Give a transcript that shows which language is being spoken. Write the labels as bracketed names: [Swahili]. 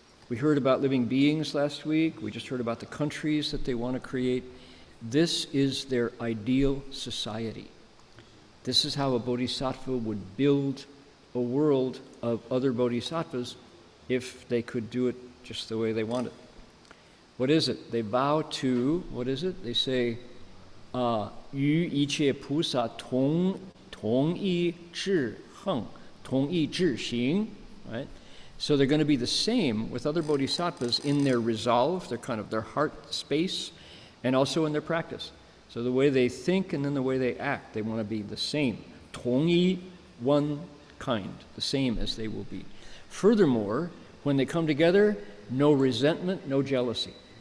[English] We heard about living beings last week. We just heard about the countries that they want to create. This is their ideal society. This is how a bodhisattva would build a world of other bodhisattvas if they could do it just the way they want it. What is it? They vow to, what is it? They say, [Chinese] 与一切菩萨同一志行, 同一志行, [English] right? So they're going to be the same with other bodhisattvas in their resolve, their heart space, and also in their practice. So the way they think and then the way they act, they want to be the same. 同一, one kind, the same as they will be. Furthermore, when they come together, no resentment, no jealousy.